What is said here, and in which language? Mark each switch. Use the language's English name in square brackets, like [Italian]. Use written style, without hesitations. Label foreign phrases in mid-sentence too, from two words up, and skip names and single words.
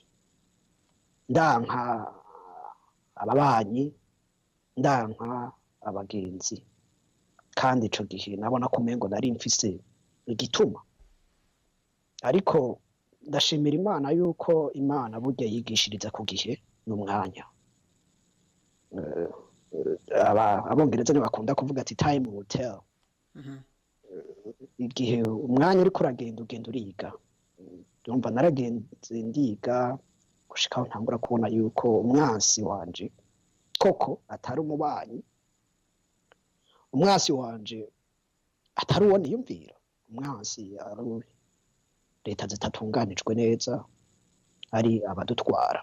[Rundi] Ndanka ababanyi, ndanka abagenzi, kandi ico gihe nabona ko mengo nari mfise igituma. Ariko ndashimira Imana yuko Imana burya yigishiriza ku gihe n'umwanya. Abongereza ni bakunda kuvuga ati [English] time will tell. [Rundi] Igihe umwanya uri kuragenda ugenda uriga. Ndumva naragenze ndiga gushikaho ntangura kubona yuko umwansi wanje koko atari umubanyi, umwansi wanje atari uwo niyumvira, umwansi ari leta zitatunganijwe neza, ari abadutwara.